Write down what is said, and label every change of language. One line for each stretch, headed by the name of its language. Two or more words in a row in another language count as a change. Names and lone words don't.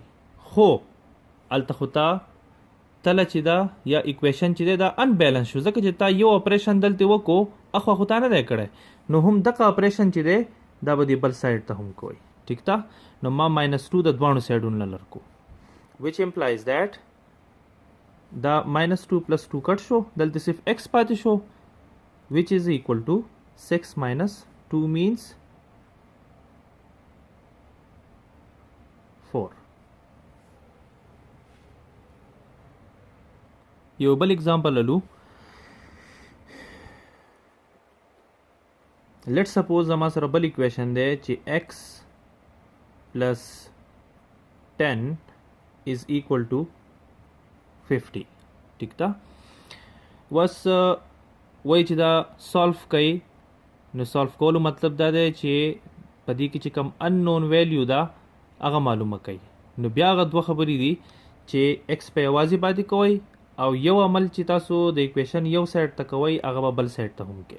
Pashto: خو هلته خو ته تله چې دا یا اکویشن چې دی دا انبیلنس شو ځکه چې تا یو اپریشن دلته وکړو اخوا خو تا نه دی کړی نو هم دغه اپریشن چې دی دا به د بل سایډ ته هم کوئ. ټیک ده. نو ما ماینس 2 د دواړو سایډونو نه لرکو
English: which implies that
Pashto: دا
English: minus 2 plus 2
Pashto: کټ شو دلته صرف x پاتې شو
English: which is equal to 6 minus 2 means 4.
Pashto: یو بل اگزامپل لولو.
English: let suppose
Pashto: زما سره بل اکویشن دی چې
English: x plus 10 is equal to 50.
Pashto: ٹھیک ده. وس وای چې دا سولف کوي نو سولف کولو مطلب دا دی چې په دې کې چې کوم
English: unknown value
Pashto: دا هغه معلومه کوي. نو بیا هغه دوه خبرې دي چې ایکس په یوازې باندې کوئ او یو عمل چې تاسو د اکویشن یو سایډ ته کوئ هغه به بل سایډ ته هم کوئ.